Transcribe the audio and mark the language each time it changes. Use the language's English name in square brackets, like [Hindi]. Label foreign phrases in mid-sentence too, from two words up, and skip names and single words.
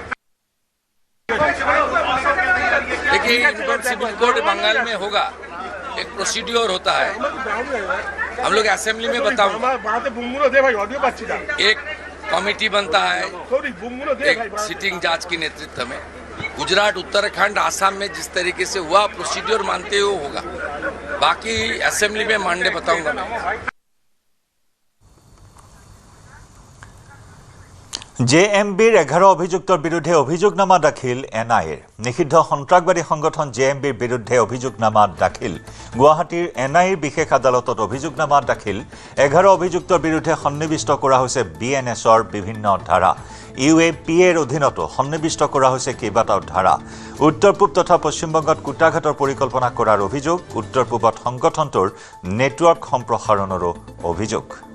[Hindi] देखिए [English] income civil code [Hindi] बंगाल में होगा एक प्रोसीड्योर होता है हम लोग असेंबली में बताऊंगा एक कमेटी बनता है एक [English] sitting judge [Hindi] के नेतृत्व में गुजरात उत्तराखंड आसाम में जिस तरीके से हुआ प्रोसीड्योर मानते हुए होगा बाकी असेंबली में मानने बताऊंगा मैं [Assamese] জেএমবিৰ 11 অভিযুক্তৰ বিৰুদ্ধে অভিযোগনামা দাখিল এনআইএৰ নিষিদ্ধ সন্ত্ৰাসবাদী সংগঠন জেএমবিৰ বিৰুদ্ধে অভিযোগনামা দাখিল গুৱাহাটীৰ এনআইএৰ বিশেষ আদালতত অভিযোগনামা দাখিল 11 অভিযুক্তৰ বিৰুদ্ধে সন্নিবিষ্ট কৰা হৈছে বিএনএছৰ বিভিন্ন ধাৰা ইউএপিএৰ অধীনতো সন্নিবিষ্ট কৰা হৈছে কেইবাটাও ধাৰা উত্তৰ পূব তথা পশ্চিমবংগত কুটাঘাটৰ পৰিকল্পনা কৰাৰ অভিযোগ উত্তৰ পূবত সংগঠনটোৰ নেটৱৰ্ক সম্প্ৰসাৰণৰো অভিযোগ